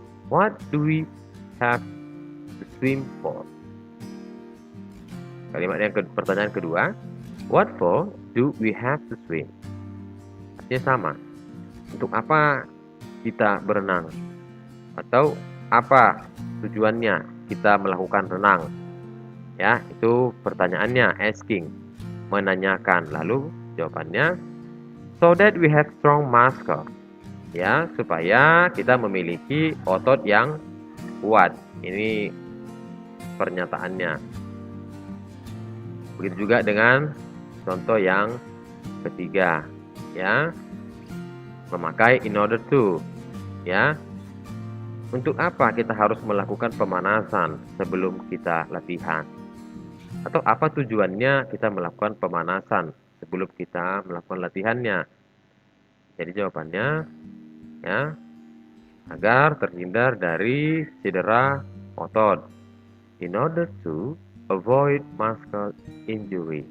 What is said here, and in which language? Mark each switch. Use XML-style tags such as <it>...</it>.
<en>What do we have to swim for?</en> <id>Pertanyaan kedua,</id> <en>what for do we have to swim?</en> <id>Artinya sama. Untuk apa kita berenang? Atau apa tujuannya kita melakukan renang? Ya, itu pertanyaannya, asking, menanyakan. Lalu jawabannya,</id> <en>so that we have strong muscle.</en> <id>Ya, supaya kita memiliki otot yang kuat. Ini pernyataannya. Begitu juga dengan contoh yang ketiga, ya. Memakai in order to, ya. Untuk apa kita harus melakukan pemanasan sebelum kita latihan? Atau apa tujuannya kita melakukan pemanasan sebelum kita melakukan latihannya? Jadi jawabannya, ya, agar terhindar dari cedera otot.</id> <en>In order to avoid muscle injury.</en>